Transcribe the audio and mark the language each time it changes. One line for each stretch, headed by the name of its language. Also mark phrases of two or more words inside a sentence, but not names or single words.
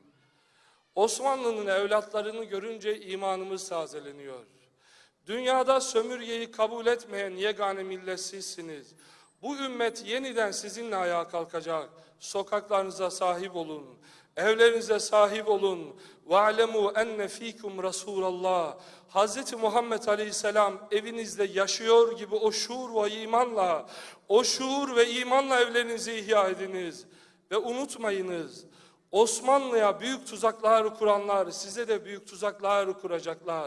Turkish: Osmanlı'nın evlatlarını görünce imanımız tazeleniyor. Dünyada sömürgeyi kabul etmeyen yegane millet sizsiniz. Bu ümmet yeniden sizinle ayağa kalkacak. Sokaklarınıza sahip olun. Evlerinize sahip olun.
Arabic: وَعْلَمُوا اَنَّ ف۪يكُمْ رَسُولَ اللّٰهِ Hz.
Turkish: Muhammed Aleyhisselam evinizde yaşıyor gibi o şuur ve imanla, o şuur ve imanla evlerinizi ihya ediniz. Ve unutmayınız, Osmanlı'ya büyük tuzaklar kuranlar size de büyük tuzaklar kuracaklar.